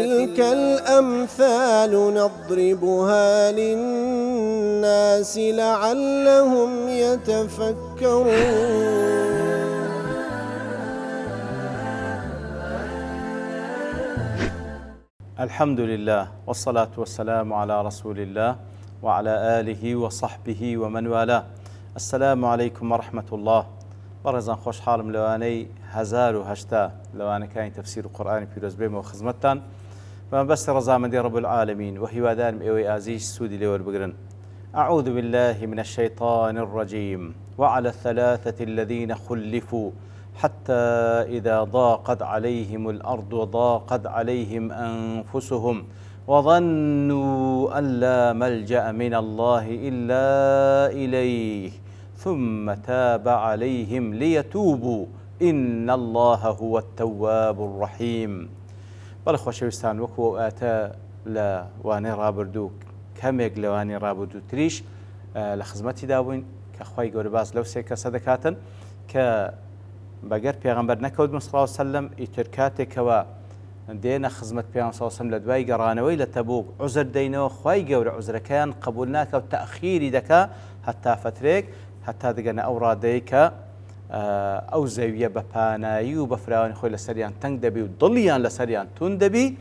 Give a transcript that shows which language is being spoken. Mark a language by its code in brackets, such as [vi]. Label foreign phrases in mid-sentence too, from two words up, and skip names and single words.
[ar] وتلك الأمثال نضربها للناس لعلهم يتفكرون. الحمد لله والصلاة والسلام على رسول الله وعلى آله وصحبه ومن والاه. السلام عليكم ورحمة الله. [ckb] بەڕێزان خۆشحاڵم لەوانەی 1080 لەوانەکانی تەفسیر و قورئانی پیرۆز بێمەوە خزمەتتان بەمەبەستی ڕەزامەندی [ar] رب العالمین [ckb] و هیوادارم ئێوەی ئازیز سوودی لێوەربگرن. [ar] أعوذ بالله من الشيطان الرجيم وعلى الثلاثة الذين خلفوا حتى إذا ضاقت عليهم الأرض وضاقت عليهم أنفسهم وظنوا أن لا ملجأ من الله إلا إليه ثم تاب عليهم ليتوبوا إن الله هو التواب الرحيم. [ckb] بەڵێ خۆشەویستان وەکو ئاتە لە وانەی ڕابردوو کەمێک لەوانی ڕابردوو تریش لە خزمەتیدا بووین کە خوای گەورە باس لەو سێ کەسە دەکاتن کە بەگەر پێغەمبەر نەکەوت [ar] صلی الله علیه وسلم [ckb] ئیتر کاتێکەوە دێنە خزمەت پێغەمبەر [ar] صلی الله علیه وسلم [ckb] لە دوای گەڕانەوەی لە تەبوک عوزر دەینەوە خوای گەورە عوزرەکەیان قبول ناکە و تەئخیری دەکا هەتا فترێک هەتا دەگەنە ئەو ڕادەیە کە ئەو زەویە بە پانایی و بە فراوانی خۆی لەسەریان تەنگ دەبی و دڵیان لەسەریان تون دەبی